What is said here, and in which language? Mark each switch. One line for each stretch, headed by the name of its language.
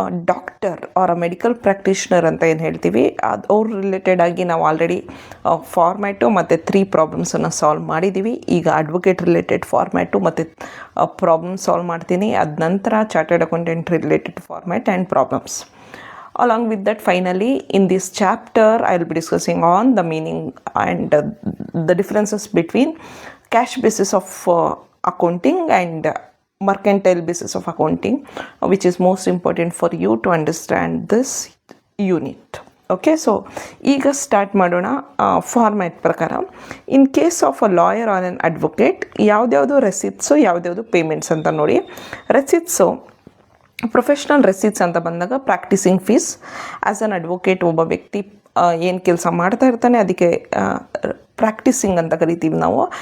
English: doctor or a medical practitioner
Kannada: ಅಂತ ಏನು ಹೇಳ್ತೀವಿ, ಅದು ಅವ್ರ ರಿಲೇಟೆಡ್ ಆಗಿ ನಾವು ಆಲ್ರೆಡಿ ಫಾರ್ಮ್ಯಾಟು ಮತ್ತು 3 ಪ್ರಾಬ್ಲಮ್ಸನ್ನು ಸಾಲ್ವ್ ಮಾಡಿದ್ದೀವಿ. ಈಗ ಅಡ್ವೊಕೇಟ್ ರಿಲೇಟೆಡ್ ಫಾರ್ಮ್ಯಾಟು ಮತ್ತು ಪ್ರಾಬ್ಲಮ್ ಸಾಲ್ವ್ ಮಾಡ್ತೀನಿ. ಅದ ನಂತರ chartered accountant related format and problems.
English: Along with that, finally, in this chapter, I will be discussing on the meaning and the differences between cash basis of accounting and mercantile basis of accounting, which is most important for you to understand this unit.
Kannada: Okay, so ಈಗ start ಮಾಡೋಣ. Format ಪ್ರಕಾರ,
English: in case of a lawyer or an advocate,
Kannada: ಯಾವುದ್ಯಾವುದು ರೆಸಿಟ್ಸು, ಯಾವುದ್ಯಾವುದು payments ಅಂತ ನೋಡಿ. ರೆಸಿಟ್ಸು, professional receipts ಅಂತ ಬಂದಾಗ practising fees.
English: as an advocate
Kannada: ಒಬ್ಬ ವ್ಯಕ್ತಿ ಏನು ಕೆಲಸ ಮಾಡ್ತಾ ಇರ್ತಾನೆ ಅದಕ್ಕೆ ಪ್ರಾಕ್ಟೀಸಿಂಗ್ ಅಂತ ಕರಿತೀವಿ ನಾವು.